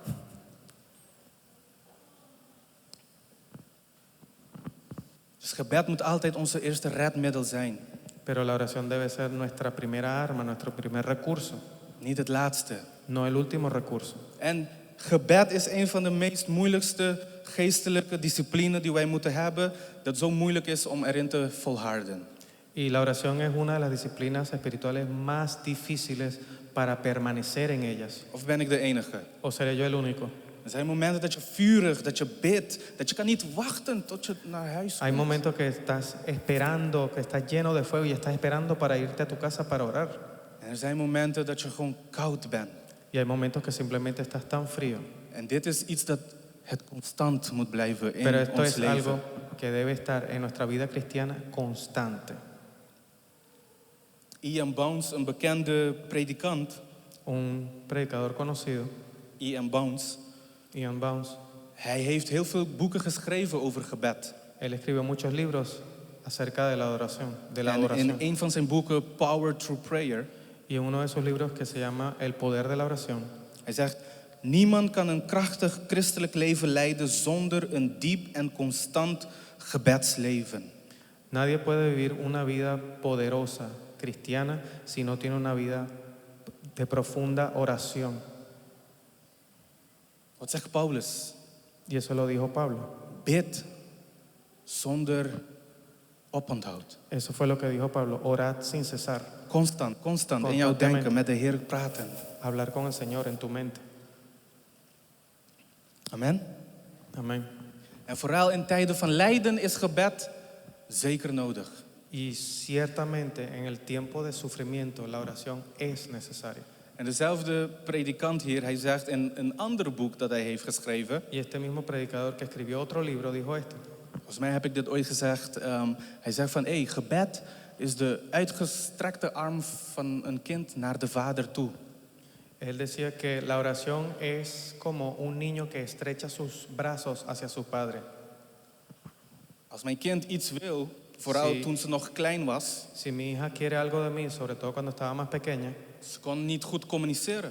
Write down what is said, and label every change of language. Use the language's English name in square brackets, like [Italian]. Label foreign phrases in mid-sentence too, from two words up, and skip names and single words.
[Dutch] dus gebed moet altijd onze eerste redmiddel zijn. [Spanish] Pero la oración debe ser nuestra primera arma, nuestro primer recurso, [Dutch] Niet het laatste. [Spanish] no el último recurso. [Dutch] En gebed is een van de meest moeilijkste geestelijke disciplines die wij moeten hebben. Dat zo moeilijk is om erin te volharden. [Spanish] Y la oración es una de las disciplinas espirituales más difíciles para permanecer en ellas. [Dutch] Of ben ik de enige? [Spanish] ¿O seré yo el único? [Dutch] Er zijn momenten dat je vurig, dat je bidt, dat je kan niet wachten tot je naar huis [Spanish] Hay [Dutch] komt. [Spanish] momentos que estás esperando, que estás lleno de fuego y estás esperando para irte a tu casa para orar. [Dutch] En er zijn momenten dat je gewoon koud bent. [Spanish] Y hay momentos que simplemente estás tan frío. [Dutch] En dit is iets dat het constant moet blijven in [Spanish] Pero esto [Dutch] ons [Spanish] es [Dutch] leven. [Spanish] algo que debe estar en nuestra vida cristiana constante. [Dutch] Ian Bounds, een bekende predikant, [Spanish] Un predicador conocido, Ian Bounds, Ian Bounds, [Dutch] hij heeft heel veel boeken geschreven over gebed. [Spanish] él escribió muchos libros acerca de la adoración, de la [Dutch] En in [Spanish] adoración. [Dutch] een van zijn boeken, Power Through Prayer, [Spanish] Y en uno de sus libros que se llama El poder de la oración, [Dutch] hij zegt, niemand kan een krachtig christelijk leven leiden zonder een diep en constant gebedsleven. [Spanish] nadie puede vivir una vida poderosa cristiana si no tiene una vida de profunda oración. [Dutch] Wat zegt Paulus? [Spanish] Y eso lo dijo Pablo. [Dutch] Bid zonder oponthoud. [Spanish] Eso fue lo que dijo Pablo. Orad sin cesar. [Dutch] Constant in jouw denken, met de Heer praten. [Spanish] Hablar con el Señor en tu mente. [Dutch] Amen. [Spanish] Amén. [Dutch] En vooral in tijden van lijden is gebed zeker nodig. [Spanish] Y ciertamente en el tiempo de sufrimiento la oración es necesaria. [Dutch] En dezelfde predikant hier, hij zegt in een ander boek dat hij heeft geschreven. [Spanish] Y este mismo predicador que escribió otro libro dijo esto. [Dutch] Volgens mij heb ik dit ooit gezegd. Hij zegt van, gebed is de uitgestrekte arm van een kind naar de vader toe. [Spanish] Él decía que la oración es como un niño que estrecha sus brazos hacia su padre. [Dutch] Als mijn kind iets wil, vooral toen ze nog klein was, [Spanish] Si mi hija quiere algo de mí, sobre todo cuando estaba más pequeña, [Dutch] ze kon niet goed communiceren.